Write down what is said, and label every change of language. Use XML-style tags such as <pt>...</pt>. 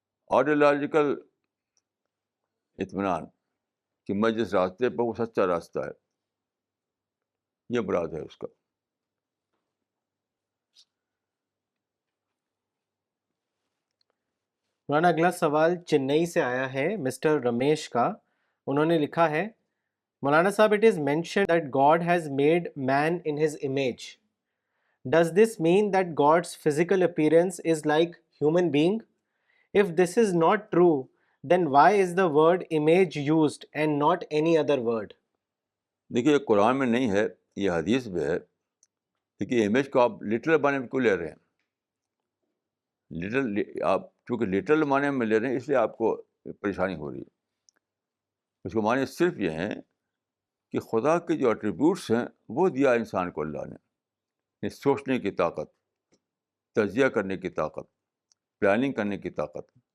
<ur>Ideological اطمینان کہ میں جس راستے پر وہ سچا راستہ ہے، یہ مراد ہے اس کا. مولانا اگلا سوال چنئی سے آیا ہے، مسٹر رمیش کا. انہوں نے لکھا ہے مولانا صاحب</ur> <en>it is mentioned that God has made man in his image. Does this mean that God's physical appearance is like human being? If this is not true, then why is the word image used and not any other word?</en> <ur>دیکھیے یہ قرآن میں نہیں ہے، یہ حدیث میں ہے. دیکھیے امیج کو آپ لٹرل معنی میں کیوں لے رہے ہیں؟ آپ چونکہ لٹرل معنی میں لے رہے ہیں اس لیے آپ کو پریشانی ہو رہی ہے. اس کے معنی صرف یہ ہیں کہ خدا کے جو ایٹریبیوٹس ہیں وہ دیا انسان کو اللہ نے، سوچنے کی طاقت، تجزیہ کرنے کی طاقت، پلاننگ کرنے کی طاقت.</ur>